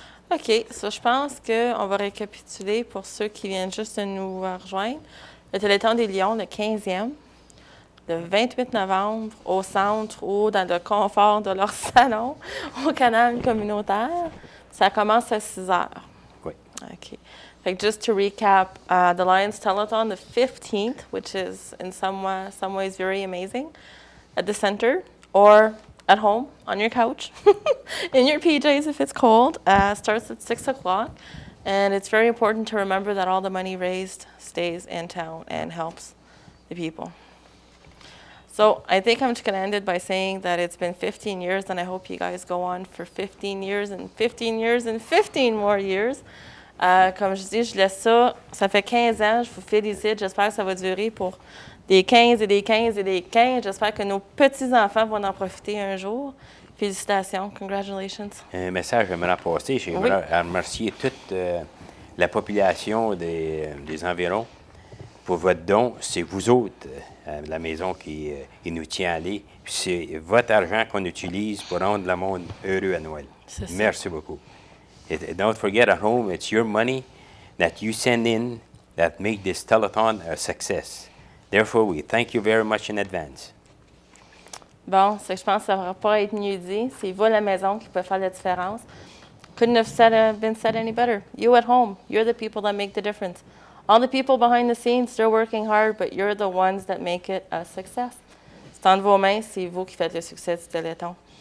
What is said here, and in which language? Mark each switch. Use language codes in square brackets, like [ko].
[fr] OK, so je pense qu'on va récapituler pour ceux qui viennent juste de nous rejoindre. Le Téléthon des Lions, le 15e, le 28 novembre, au centre ou dans le confort de leur salon, au canal communautaire. Ça commence à 6 heures. Oui. OK. [en] Like just to recap, the Lions Telethon, the 15th, which is in some ways very amazing, at the center or at home on your couch, in your PJs if it's cold, starts at 6 o'clock. And it's very important to remember that all the money raised stays in town and helps the people. So I think I'm just going to end it by saying that it's been 15 years, and I hope you guys go on for 15 years and 15 years and 15 more years. [fr] Comme je dis, je laisse ça. Ça fait 15 ans, je vous félicite. J'espère que ça va durer pour des 15 et des 15 et des 15. J'espère que nos petits-enfants vont en profiter un jour. Félicitations. [en] Congratulations. [fr] Un message j'aimerais passer. J'aimerais remercier toute la population des environs pour votre don. C'est vous autres, la maison qui nous tient à aller. Puis c'est votre argent qu'on utilise pour rendre le monde heureux à Noël. C'est ça. Merci beaucoup. [en] Don't forget at home, it's your money that you send in that make this telethon a success. Therefore, we thank you very much in advance. [fr] Bon, je pense que ça ne va pas être mieux dit. C'est vous à la maison qui peut faire la différence. [en] Couldn't have been said any better. You at home, you're the people that make the difference. All the people behind the scenes, they're working hard, but you're the ones that make it a success. [fr] C'est entre vos mains, c'est vous qui faites le succès du Téléthon.